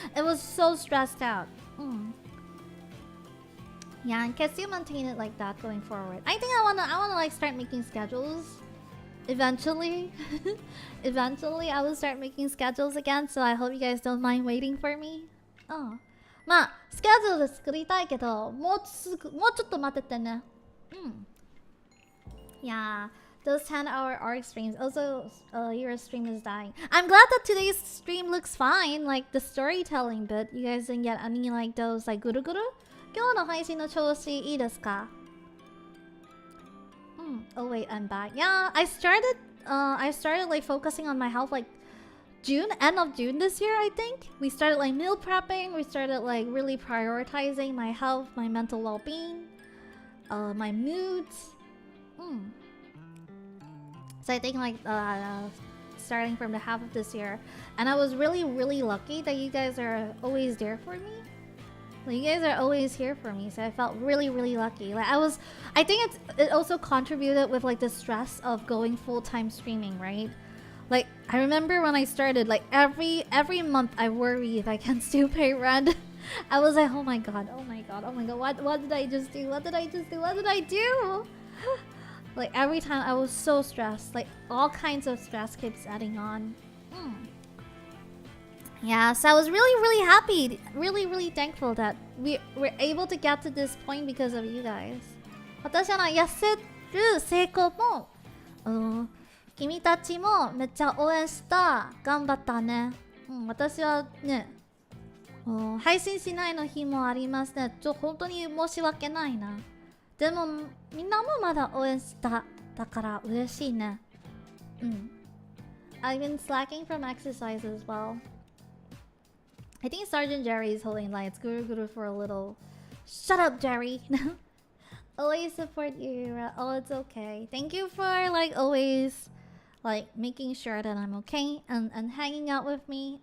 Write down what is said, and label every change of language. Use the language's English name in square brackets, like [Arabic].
[English] It was so stressed out. Yeah, in case you maintain it like that going forward. I think I wanna like start making schedules. Eventually. Eventually I will start making schedules again, so I hope you guys don't mind waiting for me. Oh. [Japanese] まあ、スケジュール作りたいけど、もうちょっと待っててね。 [English] Yeah, those 10-hour ARC streams. Also, your stream is dying. I'm glad that today's stream looks fine. Like the storytelling bit, you guys didn't get any like those like ぐるぐる? [Japanese] 今日の配信の調子いいですか? [English] Oh wait, I'm back. Yeah, I started like focusing on my health like end of June this year, I think. We started like meal prepping. We started like really prioritizing my health, my mental well-being, my moods. So I think like starting from the half of this year, and I was really lucky that you guys are always there for me. Like, you guys are always here for me, so I felt really lucky. Like I think it also contributed with like the stress of going full-time streaming, right? Like I remember when I started, like every month I worry if I can still pay rent. I was like, oh my god, what did I just do? What did I do? Like every time I was so stressed. Like all kinds of stress keeps adding on. Yeah, so I was really happy, really thankful that we were able to get to this point because of you guys. [Japanese] 私は痩せる成功も、君たちもめっちゃ応援した。頑張ったね。私はね、配信しないの日もありますね。本当に申し訳ないな。でもみんなもまだ応援した。だから嬉しいね。 [English] I've been slacking from exercise as well. I think Sergeant Jerry is holding lights. Guru for a little. Shut up, Jerry. Always support you, Yura. Oh, it's okay. Thank you for like always like making sure that I'm okay and hanging out with me.